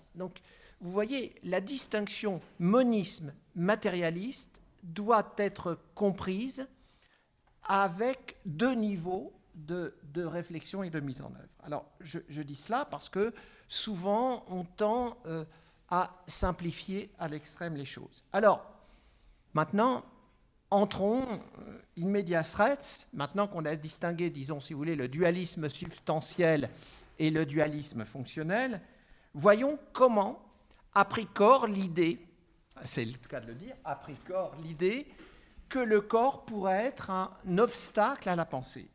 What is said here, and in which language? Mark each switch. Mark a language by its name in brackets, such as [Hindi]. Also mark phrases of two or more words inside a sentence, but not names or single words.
[French] Donc, vous voyez, la distinction monisme-matérialiste doit être comprise avec deux niveaux de réflexion et de mise en œuvre. Alors, je dis cela parce que souvent, on tend à simplifier à l'extrême les choses. Alors, maintenant, entrons [Latin] in medias res, [French] maintenant qu'on a distingué, disons, si vous voulez, le dualisme substantiel et le dualisme fonctionnel, voyons comment a pris corps l'idée, c'est le cas de le dire, a pris corps l'idée que le corps pourrait être un obstacle à la pensée.